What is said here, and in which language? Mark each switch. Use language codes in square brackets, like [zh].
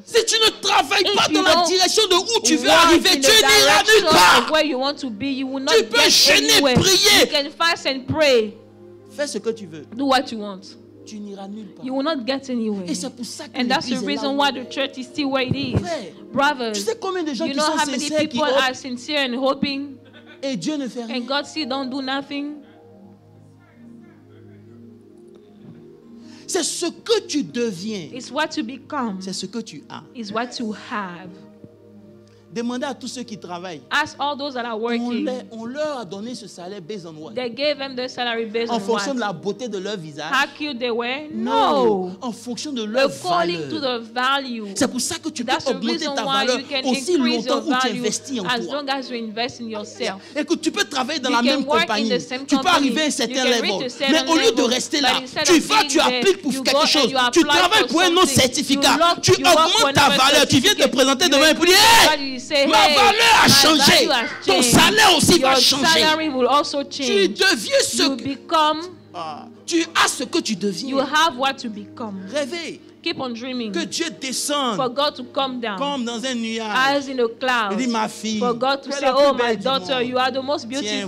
[fr] Si tu ne travailles pas dans la direction de où tu veux arriver, tu n'iras nulle part. [en] Where you want to be, you will not [fr] tu peux gêner, prier. [en] You can fast and pray. [fr] Fais ce que tu veux. [en] Do what you want. [fr] Tu n'iras nulle part. [en] You will not get anywhere. [fr] Et c'est pour ça que [en] and that's the reason why the church is still where it is. [fr] Frère, [en] brothers, [fr] tu sais combien de gens [en] you [fr] qui [en] know [fr] sont [en] how many [fr] sincères, [en] people are sincere and hoping, [fr] et Dieu ne fait rien. [en] And God still don't do nothing. [fr] C'est ce que tu deviens. [en] It's what you become. [fr] C'est ce que tu as. [en] It's what you have. [fr] Demandez à tous ceux qui travaillent. [en] Ask all those that are working. [fr] On leur a donné ce salaire [en] based on what? They gave them their salary based on what? [fr] En fonction de la beauté de leur visage. [en] How cute they were? No. [fr] En fonction de leur [en] valeur. To the value. [fr] C'est pour ça que tu peux augmenter ta valeur aussi longtemps où tu investis en toi. [en] As long as you invest in yourself. [fr] Écoute, tu peux travailler dans la même compagnie. Tu peux arriver à un certain level. Mais au lieu de rester là, tu vas, tu appliques pour quelque chose. Tu travailles pour un autre certificat. Tu augmentes ta valeur. Tu viens te présenter devant un prix. Ma valeur a changé. Ton salaire aussi va changer. Tu deviens ce que tu as ce que tu deviens. [en] You have what you become. [fr] Rêvez. [en] Keep on dreaming. [fr] Que Dieu descende. [en] For God to come down. [fr] Comme dans un nuage. [en] As in a cloud. [fr] Il dit ma fille. [en] For God to say, oh my daughter, you are the most beautiful